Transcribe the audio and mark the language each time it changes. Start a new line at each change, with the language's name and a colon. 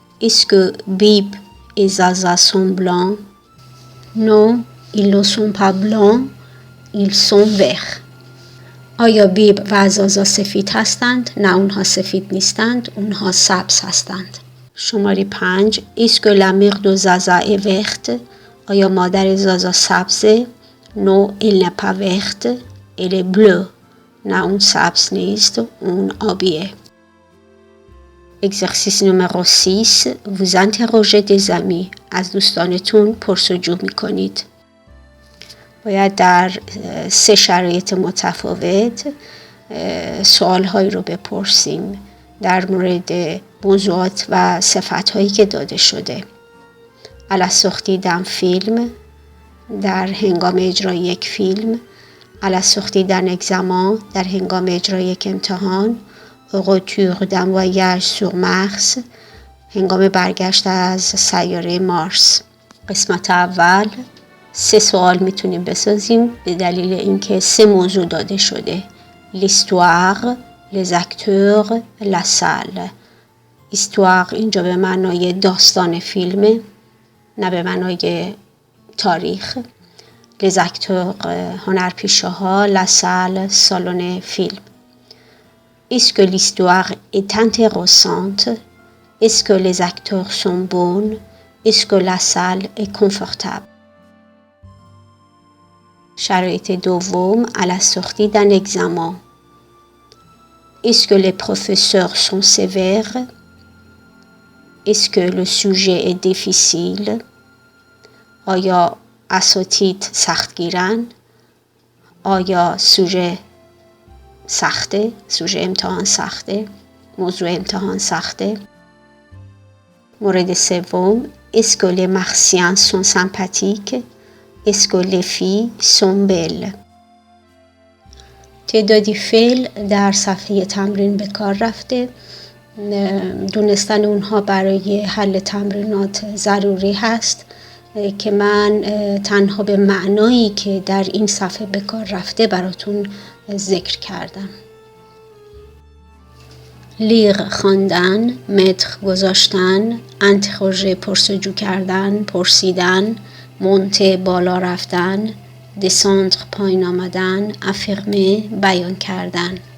French: est-ce que Bib et Zaza sont blancs؟ non، ils ne sont pas blancs، ils sont verts.
Persian: آیا بیب و زازا سفید هستند؟ نه اونها سفید نیستند، اونها سبز هستند. شماره 5.
French: est-ce que la mère de Zaza est verte؟
Persian: آیا مادر زازا سبزه؟
French: non، elle n'est pas verte، elle est bleue.
Persian: نه اون سبز نیست، اون آبیه.
French: Exercice numéro 6. Vous interrogez des amis.
Persian: از دوستانتون پرسجو میکنید. باید در 3 شرایط متفاوت سوالهایی رو بپرسیم. در مورد موضوعات و صفت‌هایی که داده شده.
French: à la sortie d'un film،
Persian: در هنگام اجرای یک فیلم.
French: à la sortie d'un examen،
Persian: در هنگام اجرای یک امتحان.
French: au retour d'un voyage sur Mars،
Persian: هنگام برگشت از سیاره مارس. قسمت اول 3 سوال میتونیم بسازیم به دلیل اینکه 3 موضوع داده شده:
French: l'histoire، les acteurs، la salle.
Persian: histoire اینجا به معنای داستان فیلمه، نه به معنای تاریخ.
French: les acteurs
Persian: هنرپیشه ها،
French: la salle
Persian: سالن فیلم.
French: est-ce que l'histoire est intéressante؟ est-ce que les acteurs sont bons؟ est-ce que la salle est confortable؟
Persian: شرایط دوم
French: à la sortie d'un examen. est-ce que les professeurs sont sévères؟ est-ce que le sujet est difficile؟
Persian: آیا اساتید سختگیرن؟ آیا سوژه سخته؟ سوژه امتحان سخته؟ موضوع امتحان سخته؟ مورد سوم
French: est-ce que les martiens sont sympathiques؟ est-ce que les filles sont belles؟
Persian: تعدادی فعل در صفحه تمرین به کار رفته. دونستن اونها برای حل تمرینات ضروری هست که من تنها به معنایی که در این صفحه به کار رفته براتون ذکر کردم. لیغ خواندن، متر گذاشتن، انتخوژه پرسجو کردن، پرسیدن، مونته بالا رفتن، دساندر پایین آمدن، افرمه بیان کردن.